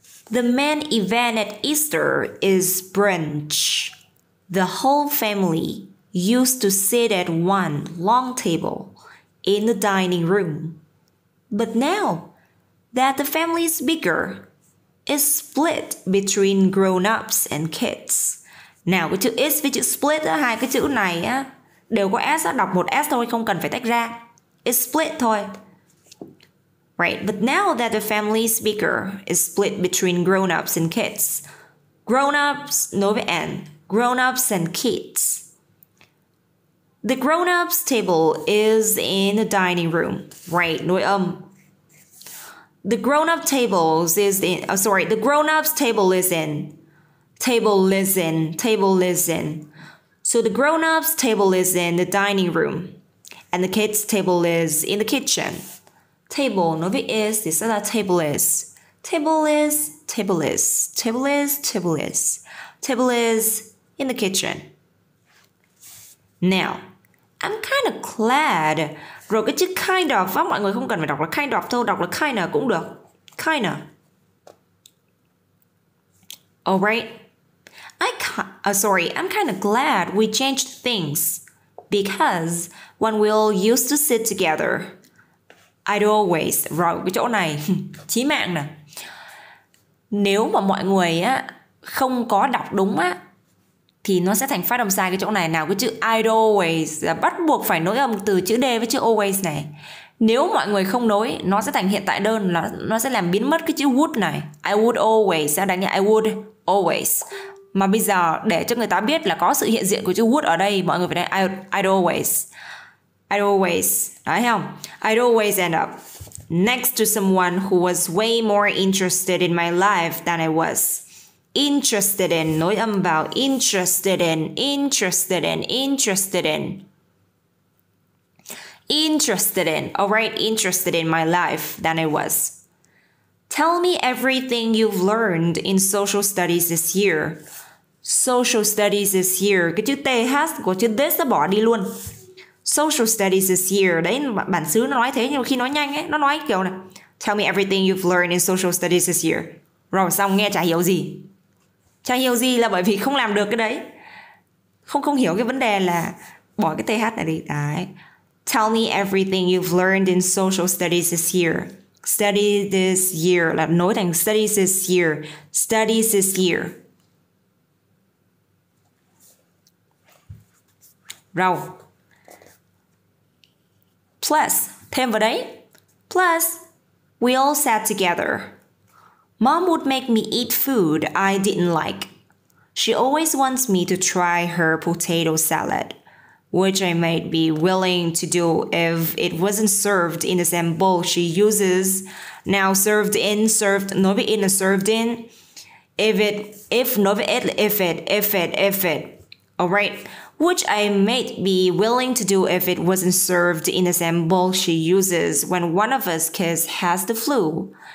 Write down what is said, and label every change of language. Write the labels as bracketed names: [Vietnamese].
[English] The main event at Easter is brunch. The whole family used to sit at one long table in the dining room. But now that the family is bigger, it's split between grown-ups and kids. [Vietnamese] Nào cái chữ is với chữ split á, hai cái chữ này á đều có s á, đọc một s thôi, không cần phải tách ra. [English] It's split [Vietnamese] thôi. [English] Right, but now that the family is bigger, it's split between grown-ups and kids. Grown-ups [Vietnamese] nối với [English] and. Grown-ups and kids. The grown-ups table is in the dining room. Right, [Vietnamese] nối âm. [English] The grown-up tables is in. The grown-ups table is in. Table is in. Table is in. So the grown-ups table is in the dining room, and the kids table is in the kitchen. [Vietnamese] Table nối với is thì sẽ là [English] table is. Table is. Table is. Table is. Table is. Table is in the kitchen. Now, I'm kind of glad. [Vietnamese] Rồi cái chữ [English] kind of [Vietnamese] á, mọi người không cần phải đọc là kind of thôi, đọc là [English] kinda [Vietnamese] cũng được. [English] Kinda. Alright. I'm kind of glad we changed things, because when we'll used to sit together, I'd always. [Vietnamese] Rồi cái chỗ này chí mạng nè. Nếu mà mọi người á không có đọc đúng á thì nó sẽ thành phát âm sai cái chỗ này. Nào cái chữ [English] I'd always [Vietnamese] là bắt buộc phải nối âm từ chữ D với chữ always này. Nếu mọi người không nối, nó sẽ thành hiện tại đơn, là nó sẽ làm biến mất cái chữ would này. [English] I would always [Vietnamese] sẽ đánh như [English] I would always. [Vietnamese] Mà bây giờ để cho người ta biết là có sự hiện diện của chữ would ở đây, mọi người phải nói [English] I'd always. I'd always. [Vietnamese] Đấy không? [English] I'd always end up next to someone who was way more interested in my life than I was. Interested in, [Vietnamese] nối âm vào. [English] Interested in, interested in, interested in. Interested in, alright, interested in my life than I was. Tell me everything you've learned in social studies this year. Social studies this year. [Vietnamese] Cái chữ TH của chữ this nó bỏ đi luôn. [English] Social studies this year. [Vietnamese] Đấy, bản xứ nó nói thế, nhưng khi nói nhanh ấy, nó nói kiểu này. [English] Tell me everything you've learned in social studies this year. [Vietnamese] Rồi xong nghe chả hiểu gì. Chả hiểu gì là bởi vì không làm được cái đấy. Không hiểu cái vấn đề là bỏ cái TH này đi. Đấy. [English] Tell me everything you've learned in social studies this year. Study this year [Vietnamese] là nối thành [English] studies this year. Studies this year. [Vietnamese] Rồi. [English] Plus, [Vietnamese] thêm vào đấy. [English] Plus, we all sat together. Mom would make me eat food I didn't like. She always wants me to try her potato salad, which I might be willing to do if it wasn't served in the same bowl she uses. Now served in, [Vietnamese] nói với [English] in là served in. [Vietnamese] Nói với [English] if it. Alright. Which I might be willing to do if it wasn't served in the same bowl she uses when one of us kids has the flu.